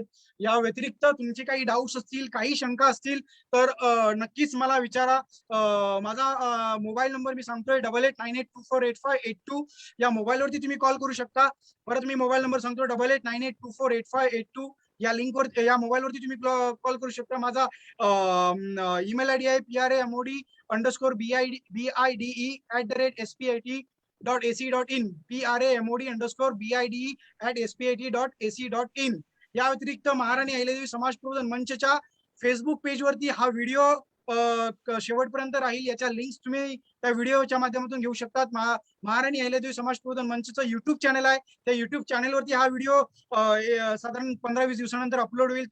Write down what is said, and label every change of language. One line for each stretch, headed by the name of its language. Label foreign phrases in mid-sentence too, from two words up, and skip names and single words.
Marathi: या व्यतिरिक्त तुमचे काही डाऊट्स असतील, काही शंका असतील तर नक्कीच मला विचारा. माझा
English: mobile number
Marathi: मी सांगतोय 8898248582. या मोबाईलवरती तुम्ही कॉल करू शकता. परत मी
English: mobile number
Marathi: सांगतो 8898248582. या लिंकवर, या मोबाईलवरती तुम्ही कॉल करू शकता. माझा
English: email ID
Marathi: आहे PRAMOD_BIDE@spit.ac.in, PRAMOD_BIDE@spit.ac.in. या व्यतिरिक्त महाराणी अहिल्यादेवी समाज प्रबोधन मंचच्या फेसबुक पेजवरती हा व्हिडिओ शेवटपर्यंत राहील. याच्या लिंक्स तुम्ही त्या व्हिडिओच्या माध्यमातून घेऊ शकतात. महाराणी अहिल्यादेवी समाज प्रबोधन मंचचं युट्यूब चॅनल आहे, त्या युट्यूब चॅनलवरती हा व्हिडिओ साधारण 15-20 दिवसानंतर अपलोड होईल.